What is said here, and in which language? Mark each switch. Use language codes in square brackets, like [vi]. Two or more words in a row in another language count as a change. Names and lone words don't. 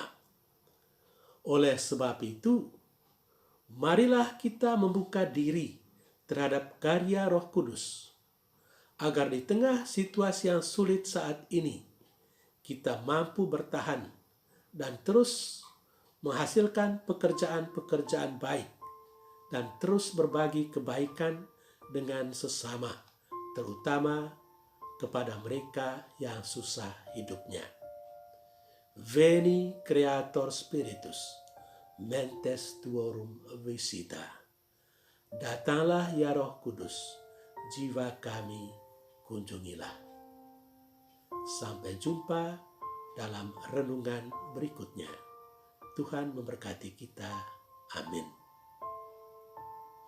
[id] Oleh sebab itu, marilah kita membuka diri terhadap karya Roh Kudus, agar di tengah situasi yang sulit saat ini, kita mampu bertahan dan terus menghasilkan pekerjaan-pekerjaan baik dan terus berbagi kebaikan dengan sesama, terutama kepada mereka yang susah hidupnya. [la] Veni Creator Spiritus, mentes tuorum visita. [id] Datanglah ya Roh Kudus, jiwa kami kunjungilah. Sampai jumpa dalam renungan berikutnya. Tuhan memberkati kita. Amin.